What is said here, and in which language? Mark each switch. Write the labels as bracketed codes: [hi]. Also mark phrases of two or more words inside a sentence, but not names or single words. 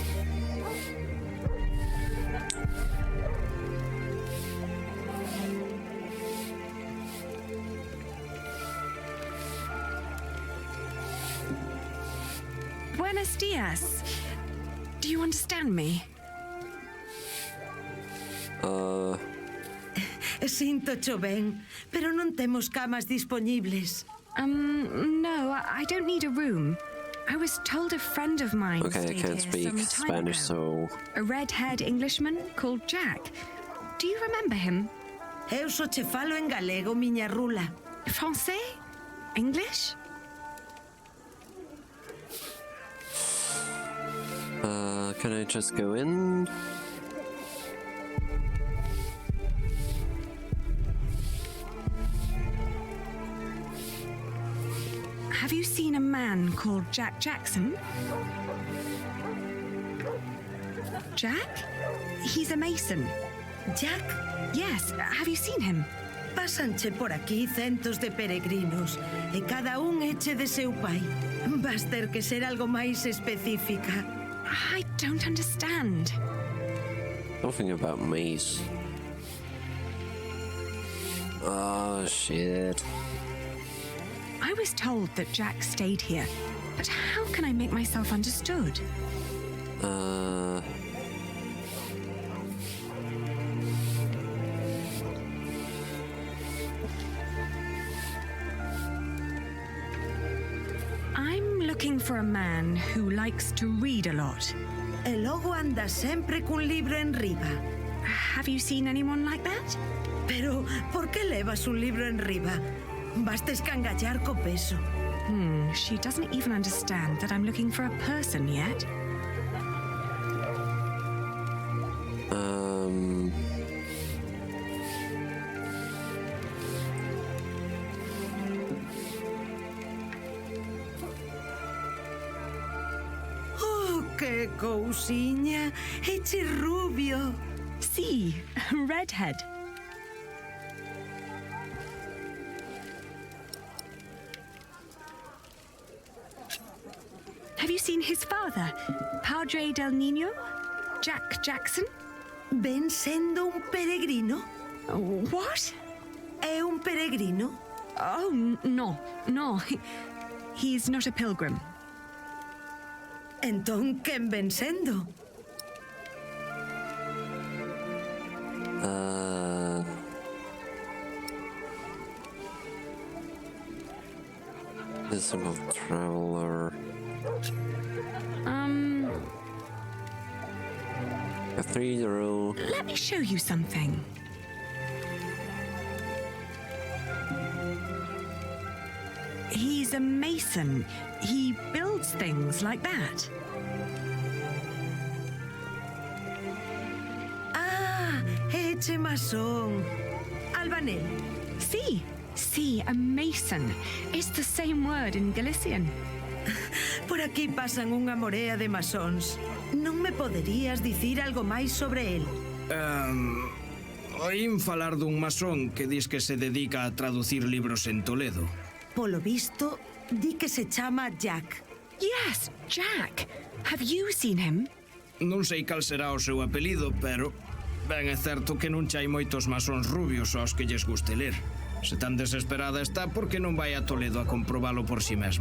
[es] Buenos dias. [en] Do you understand me? [gl] Sinto cho ben, pero non temos camas dispoñibles. [en] No, I don't need a room. I was told a friend of mine Okay, I stayed can't here speak some time Spanish, ago. so... A red-haired Englishman called Jack. Do you remember him? [gl] Eu só che falo en galego, miña rula. [en] Francais? English? Can I just go in? Have you seen a man called Jack Jackson? Jack? He's a mason. Jack? Yes, have you seen him? [gl] Pásanche por aquí centos de peregrinos e cada un eche de seu pai. Vas ter que ser algo máis específica. [en] I don't understand. Something about maze. Oh, shit. I was told that Jack stayed here, but how can I make myself understood? I'm looking for a man who likes to read a lot. [gl] E logo anda sempre cun libro en riba. [en] Have you seen anyone like that? [gl] Pero, por que levas un libro en riba? Basta escangallar co peso. [en] She doesn't even understand that I'm looking for a person yet. [gl] Oh, que cousiña! Eche rubio. [en] Sí, redhead. Have you seen his father, [es] Padre del Niño? [en] Jack Jackson? [gl] Ven sendo un peregrino? [en] What? [gl] É un peregrino? [en] Oh, no. He's not a pilgrim. [gl] Entón, quen ven sendo? [en] Visible traveler. Cathedral. Let me show you something. He's a mason. He builds things like that. [gl] Ah, eche masón. Albanel. [en] Sí, a mason. It's the same word in Galician. [gl] Por aquí pasan unha morea de masóns. Non me poderías dicir algo máis sobre el? Oín falar dun masón que dis que se dedica a traducir libros en Toledo. Polo visto, di que se chama Jack. [en] Yes, Jack. Have you seen him? [gl] Non sei cal será o seu apelido, pero ben é certo que non chai moitos masóns rubios aos que lles guste ler. Se tan desesperada está, por que non vai a Toledo a comprobalo por si mesma?